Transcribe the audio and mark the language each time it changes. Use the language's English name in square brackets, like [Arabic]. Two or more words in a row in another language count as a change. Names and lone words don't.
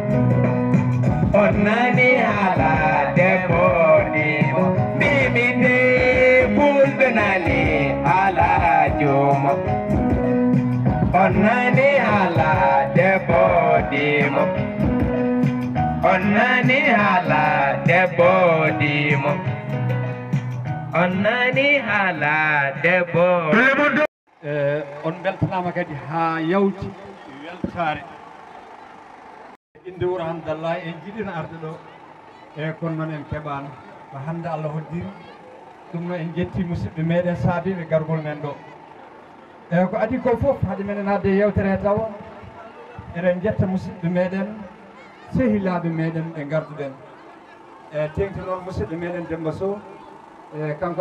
[Fula] Onnani hala debodimo Bibi de bol benani hala jomo Onnani hala debodimo Onnani hala debodimo Onnani hala debodimo on beltanama kadi ha yawti weltare inde wuro hamdallaay en jiɗino arde ɗo e kono noon en keɓano ko hande Allah hoddiri ɗum no en jetti musidɓe meɗen saabiɓe gargol men ɗo e ko adi ko foof haade menen hadde yewtere he tawa eɗen jetta musidɓe meɗen sehilaɓe meɗen ɓe garduɗen e tengti noon musidɗo meɗen Demba Sow e kanko e